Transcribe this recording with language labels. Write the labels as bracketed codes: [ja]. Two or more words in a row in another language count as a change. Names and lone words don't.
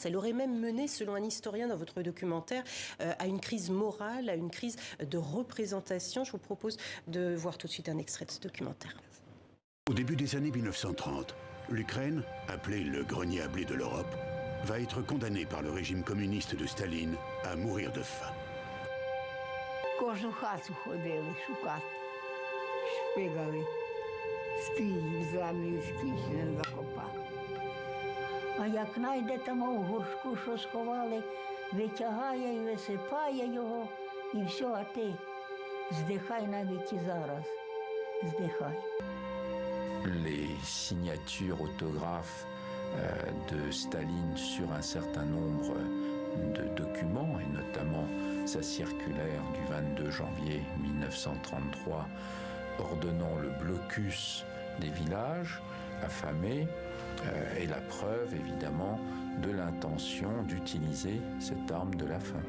[fr] Elle aurait même mené, selon un historien dans votre documentaire, à une crise morale, à une crise de représentation. Je vous propose de voir tout de suite un extrait de ce documentaire. Au début des années 1930, l'Ukraine, appelée le grenier à blé de l'Europe, va être condamnée par le régime communiste de Staline à mourir de faim. [uk] Шпигали, скрізь в землю, скрізь не закопав. А як найде там у горшку, що сховали, витягає і висипає його, і все, а ти здихай навіть і зараз, здихай. [fr] Les signatures autographes de Staline sur un certain nombre de documents, et notamment sa circulaire du 22 janvier 1933, ordonnant le blocus des villages affamés est la preuve évidemment de l'intention d'utiliser cette arme de la faim.